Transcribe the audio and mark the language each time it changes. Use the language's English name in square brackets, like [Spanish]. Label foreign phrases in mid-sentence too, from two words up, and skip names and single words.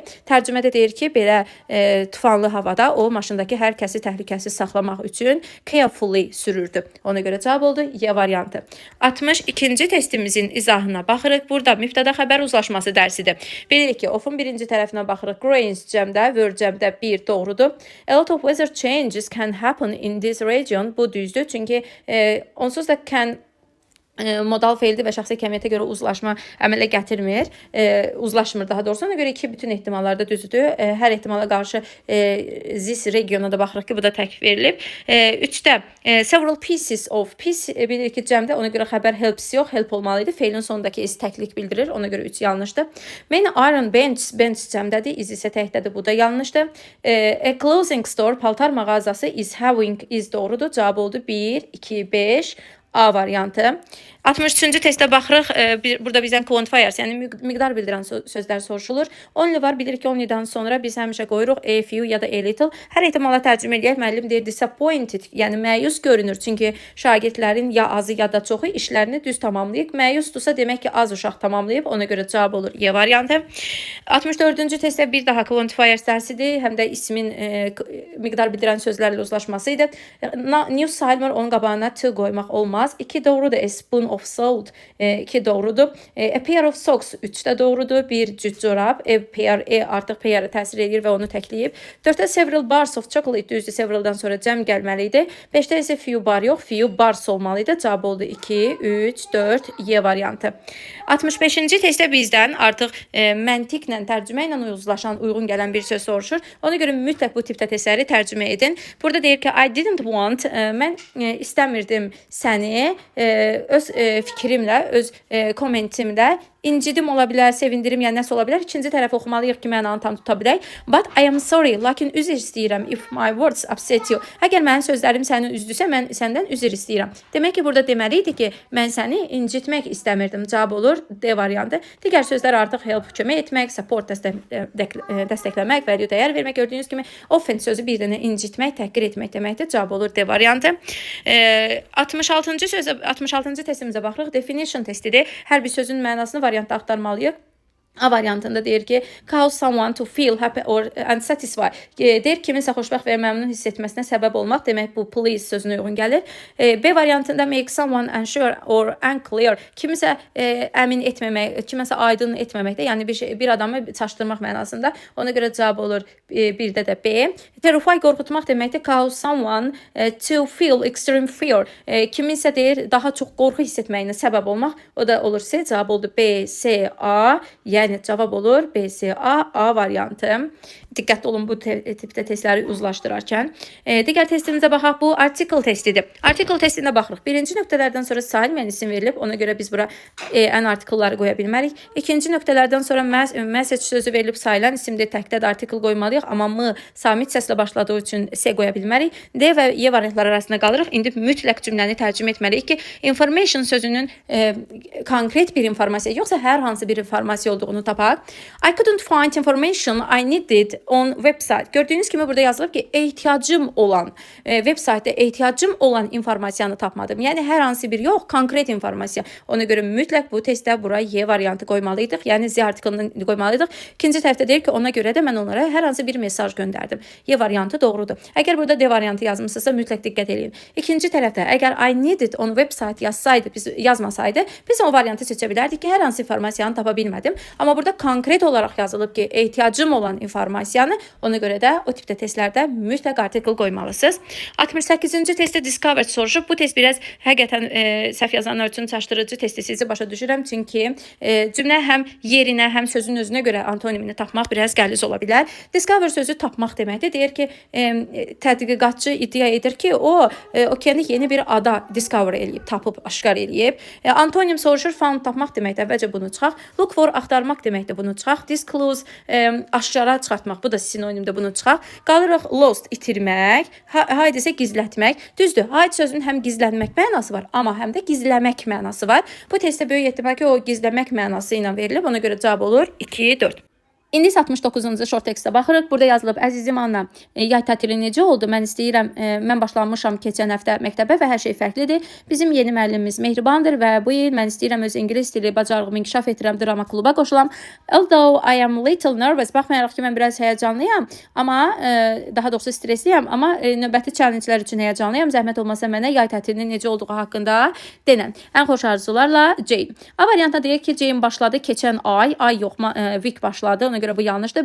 [Azerbaijani] Tərcümədə deyir ki, belə tufanlı havada o maşındakı hər kəsi təhlükəsiz saxlamaq üçün carefully sürürdü. Ona görə cavab oldu Y variantı. 62-ci testimizin izahına baxırıq. Burada mübtəda xəbər uzlaşması dərsidir. Bilirik ki, ofun birinci tərəfinə baxırıq. Grains cəmdə, word cəmdə 1 doğrudur. [English] A lot of weather changes can happen in this region. [Azerbaijani] Bu düzdür. Çünki onsuz da can modal feildir və şəxsi kəmiyyətə görə uzlaşma əmələ gətirmir. Uzlaşmır daha doğrusu. Ona görə iki bütün ehtimallarda düzdür. Hər ehtimala qarşı [English] this regiona [Azerbaijani] da baxırıq ki, bu da tək verilib. 3-də [English] several pieces of piece [Azerbaijani] bilirik ki, cəmdə. Ona görə xəbər helps yox, help olmalıydı. Feilin sonundakı is təklik bildirir. Ona görə 3 yanlışdır. [English] Many iron bench cəmdədir. [Azerbaijani] Is isə təkdədir. Bu da yanlışdır. [English] A clothing store, [Azerbaijani] paltar mağazası [English] is having is [Azerbaijani] doğrudur. Cavab oldu 1, 2, 5. A variantı. 63-cü testə baxırıq. Burada bizdən quantifiers, yəni miqdar bildirən sözlər soruşulur. Only var. Bilirik ki, only'dən sonra biz həmişə qoyuruq [English] a few [Azerbaijani] ya da [English] a little. [Azerbaijani] Hər ehtimala tərcümə edək. Müəllim deyir disappointed, yəni məyus görünür. Çünki şagirdlərin ya azı ya da çoxu işlərini düz tamamlayıb. Məyusdursa demək ki, az uşaq tamamlayıb. Ona görə cavab olur Y variantı. 64-cü testdə bir daha quantifiers dərsidir. Həm də ismin miqdar bildirən sözlərlə uzlaşması idi. News sayılmır. Onun qabağına to qoymaq olmaz. 2 doğrudur. [English] A spoon of salt 2 doğrudur. A pair of socks [Azerbaijani] 3 də doğrudur. Bir cüt corab. [English] A pair [Azerbaijani] artıq pair-ə təsir edir və onu təkləyib. 4-də [English] several bars of chocolate [Azerbaijani] düzdür. Severaldan sonra cəm gəlməli idi. 5-də isə [English] few bar [Azerbaijani] yox. [English] Few bars [Azerbaijani] olmalıydı. Cavab oldu 2, 3, 4 Y variantı. 65-ci testdə bizdən artıq məntiqlə, tərcümə ilə uyğun gələn bir söz soruşur. Ona görə mütləq bu tipdə testləri tərcümə edin. Burada deyir ki, [English] I didn't want, [Azerbaijani] mən istəmirdim səni öz fikrimlə, öz kommentimlə incidim ola bilər, sevindirim, yəni nəsə ola bilər. İkinci tərəf oxumalıyıq ki, mənanı tam tuta bilək. [English] But I am sorry, [Azerbaijani] lakin üzr istəyirəm [English] if my words upset you. [Azerbaijani] Əgər mənim sözlərim səni üzdüsə, mən səndən üzr istəyirəm. Demək ki, burada deməli idi ki, mən səni incitmək istəmirdim. Cavab olur D variantı. Digər sözlər artıq help, kömək etmək, support, dəstəkləmək, value, dəyər vermək. Gördüyünüz kimi offense sözü bir dənə incitmək, təhqir etmək deməkdir. Cavab olur D variantı. 66-cı testimizə baxırıq. Definition testidir. Hər bir sözün mənasını variantda axtarmalıyıq. A variantında deyir ki, [English] cause someone to feel happy or unsatisfied. [Azerbaijani] Deyir kiminsə xoşbəxt və məmnun hiss etməsinə səbəb olmaq. Demək bu please sözünə uyğun gəlir. [English] B variantında make someone unsure or unclear. [Azerbaijani] Kimisə əmin etməmək, kiməsə aydın etməməkdə, yəni bir adamı çaşdırmaq mənasında. Ona görə cavab olur birdə də B. Terrify qorxutmaq deməkdir. [English] Cause someone to feel extreme fear. [Azerbaijani] Kiminsə deyir daha çox qorxu hiss etməyinə səbəb olmaq. O da olur C. Cavab oldu B, C, A. Yəni cavab olur B, C, A variantı. diqqətli olun bu tipdə testləri uzlaşdırarkən. Digər testimizə baxaq. Bu article testidir. Article testinə baxırıq. Birinci nöqtələrdən sonra sair müəyyən isim verilib. Ona görə biz bura ən artikelları qoya bilmərik. İkinci nöqtələrdən sonra message sözü verilib, sayılan isimdir. Təkdə də artikel qoymalıyıq. Amma m samit səslə başladığı üçün s qoya bilmərik. D və y variantları arasında qalırıq. İndi mütləq cümləni tərcümə etməliyik ki, information sözünün konkret bir informasiya yoxsa hər hansı bir informasiya olduğunu tapaq. [English] I couldn't find information I needed on website. [Azerbaijani] Gördüyünüz kimi burada yazılıb ki, ehtiyacım olan websaytda ehtiyacım olan informasiyanı tapmadım. Yəni hər hansı bir yox, konkret informasiya. Ona görə mütləq bu testdə bura y variantı qoymalıydıq. Yəni z artikelini qoymalıydıq. İkinci tərəfdə deyir ki, ona görə də mən onlara hər hansı bir mesaj göndərdim. Y variantı doğrudur. Əgər burada D variantı yazmısınızsa mütləq diqqət edin. İkinci tərəfdə əgər [English] I needed on website [Azerbaijani] yazsaydı, biz yazmasaydı, biz o variantı seçə bilərdik ki, hər hansı informasiyanı tapa bilmədim. Amma burada konkret olaraq yazılıb ki, ehtiyacım olan informasiyanı, ona görə də o tipdə testlərdə mütləq artikel qoymalısınız. 68-ci testdə discovered soruşub. Bu test biraz həqiqətən səhv yazanlar üçün çaşdırıcı testi sizi başa düşürəm. Çünki cümlə həm yerinə, həm sözün özünə görə antonimini tapmaq biraz qəliz ola bilər. Discover sözü tapmaq deməkdir. Deyir ki, tədqiqatçı iddia edir ki, o okeanik yeni bir ada discover eləyib, tapıb, aşkar eləyib. Antonim soruşur, found tapmaq deməkdir. Əvvəlcə bunu çıxaq. Look for axtarmaq deməkdir. Bunu çıxaq. Disclose aşkara çıxartmaq. Bu da sinonimdir. Bunu çıxaq. Qalırıq lost itirmək. Hide isə gizlətmək. Düzdür. Hide sözünün həm gizlənmək mənası var, amma həm də gizləmək mənası var. Bu testdə böyük ehtimal ki, o gizləmək mənası ilə verilib. Ona görə cavab olur 2, 4. İndi 69-cu [English] short textə [Azerbaijani] baxırıq. Burada yazılıb, əzizim Anna, yay tətili necə oldu? Mən istəyirəm, mən başlamışam keçən həftə məktəbə və hər şey fərqlidir. Bizim yeni müəllimimiz mehribandır və bu il mən istəyirəm öz ingilis dili bacarığımı inkişaf etdirəm, drama kluba qoşulam. [English] Although I am little nervous, [Azerbaijani] baxmayaraq ki, mən biraz həyəcanlıyam, amma daha doğrusu stresliyəm, amma növbəti challenge-lər üçün həyəcanlıyam. Zəhmət olmasa mənə yay tətilinin necə olduğu haqqında denən. Ən xoş arzularla Jane. A variantda deyir ki, Jane başladı keçən ay yox, week başladı. Ona görə bu yanlışdır.